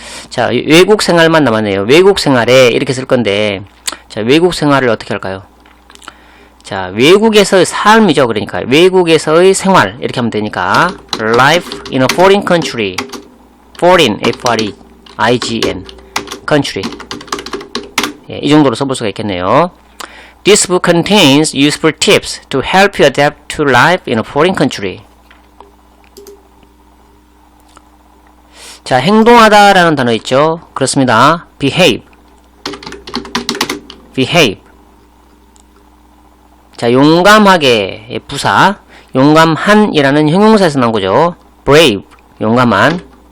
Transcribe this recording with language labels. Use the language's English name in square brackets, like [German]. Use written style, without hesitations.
[Korean] 자, 외국 생활만 남았네요. 외국 생활에 이렇게 쓸 건데, 자, 외국 생활을 어떻게 할까요? 자, 외국에서의 삶이죠. 그러니까 외국에서의 생활 이렇게 하면 되니까 [English] life in a foreign country. foreign, F-R-E-I-G-N. country. [Korean] 이 정도로 써볼 수가 있겠네요. [English] This book contains useful tips to help you adapt to life in a foreign country. [Korean] 자, 행동하다 라는 단어 있죠? 그렇습니다. behave. 자, 용감하게 부사, 용감한이라는 형용사에서 나온 거죠. brave, 용감한.